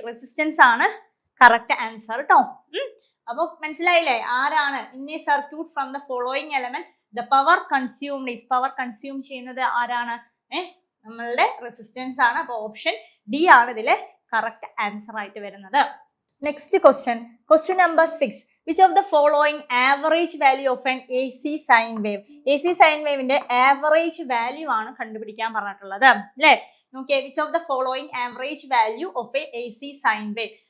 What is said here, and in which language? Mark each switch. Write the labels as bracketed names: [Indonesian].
[Malayalam] Resistance ആണ് correct answer കേട്ടോ. അപ്പൊ മനസ്സിലായില്ലേ ആരാണ്? [English] in a circuit from the following element the power consumed is, power consume [Malayalam] ചെയ്യുന്നത് ആരാണ്? നമ്മളുടെ റെസിസ്റ്റൻസ് ആണ്. അപ്പൊ ഓപ്ഷൻ ഡി ആണ് ഇതിലെ കറക്റ്റ് ആൻസർ ആയിട്ട് വരുന്നത്. [English] Next question number 6. Which of the following average value of an AC sine wave? [Malayalam] AC sine waveന്റെ average value ആണ് കണ്ടുപിടിക്കാൻ പറഞ്ഞിട്ടുള്ളത് അല്ലേ. [English] നോക്കിയേ, which of the following average value of a AC sine wave?